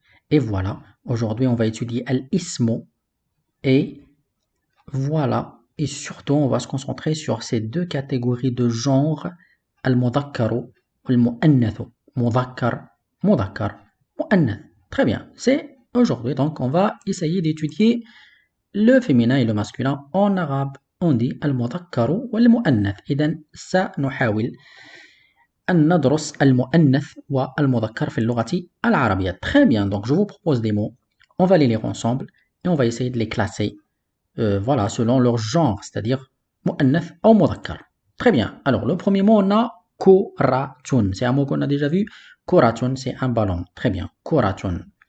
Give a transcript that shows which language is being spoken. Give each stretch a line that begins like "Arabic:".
French: Et voilà, aujourd'hui on va étudier al-ismu et voilà, et surtout on va se concentrer sur ces deux catégories de genre, al-mudhakkaru ou al-mu'annathu. Mudhakkar, mu'annath. Très bien, c'est aujourd'hui, donc on va essayer d'étudier le féminin et le masculin en arabe. On dit al-mudhakkaru ou al-mu'annath.
Arabic: إذن سنحاول أن ندرس المؤنث والمذكر في اللغة العربية.
French: Très bien, donc je vous propose des mots, on va les lire ensemble et on va essayer de les classer voilà, selon leur genre, c'est-à-dire mu'annath ou mudhakkar. Très bien, alors le premier mot on a kuratun, c'est un mot qu'on a déjà vu, kuratun c'est un ballon, très bien, kuratun.